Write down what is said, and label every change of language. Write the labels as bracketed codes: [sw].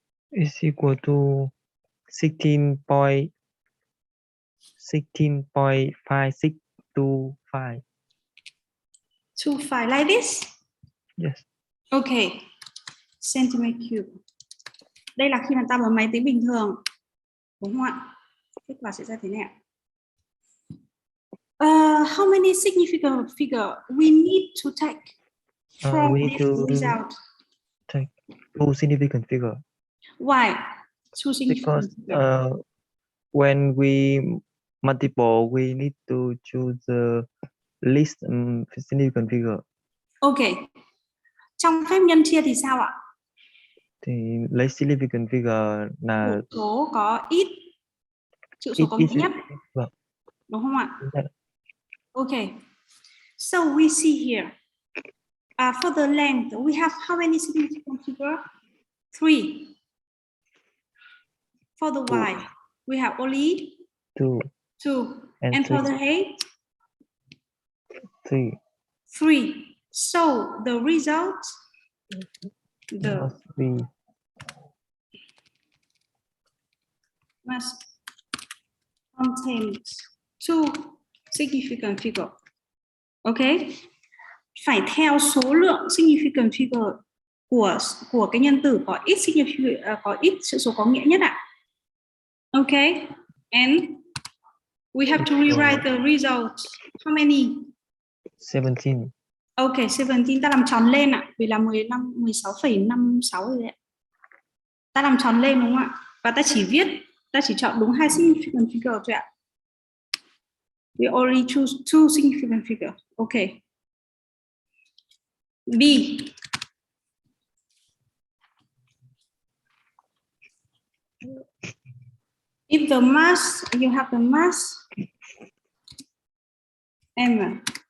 [en] Is equal to 16.5625. 25 like this? Yes. Okay. Centimeter cube. [vi] Đây là khi mà ta bấm máy tính bình thường. Đúng không ạ? Kết quả sẽ ra thế này ạ. [en] How many significant figure we need to take from we need this to result? Take 2 significant figure. Why? 2 significant because when we multiple, we need to choose the least significant figure. Okay. [vi] Trong phép nhân chia thì sao ạ? Thì lấy significant figure là chữ số có ít, chữ số có nghĩa nhất. Vâng. đúng không ạ? Dạ. [en] Okay. So we see here. For the length, we have how many significant figures? 3. For the y, we have only 2 and and for the height, 3 3. So the result, must be must contain 2 significant figure. [vi] Okay, phải theo số lượng significant figure của cái nhân tử có ít có ít sự số có nghĩa nhất ạ. [en] Okay, and we have to rewrite the result. How many? 17. [vi] Okay, 17 ta làm tròn lên ạ, vì là 16,56 rồi đấy. Ta làm tròn lên đúng không ạ? Và ta chỉ chọn đúng 2 significant figure thôi ạ. [en] We only choose 2 significant figure. Okay. B. If the mass, you have the mass M.